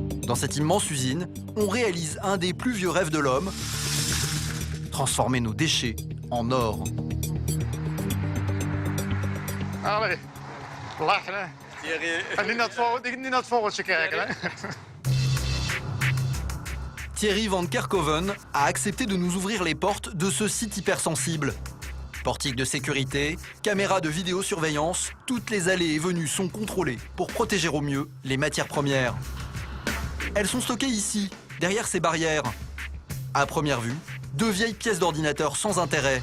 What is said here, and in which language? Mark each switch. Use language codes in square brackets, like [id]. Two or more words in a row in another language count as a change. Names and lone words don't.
[fr] Dans cette immense usine, on réalise un des plus vieux rêves de l'homme, transformer nos déchets en or. [nl] Allee, lachen hè. En niet naar het vogeltje kijken hè. [fr] Thierry Van Kerkhoven a accepté de nous ouvrir les portes de ce site hypersensible. Portique de sécurité, caméras de vidéosurveillance, toutes les allées et venues sont contrôlées pour protéger au mieux les matières premières. Elles sont stockées ici, derrière ces barrières. À première vue, 2 vieilles pièces d'ordinateur sans intérêt.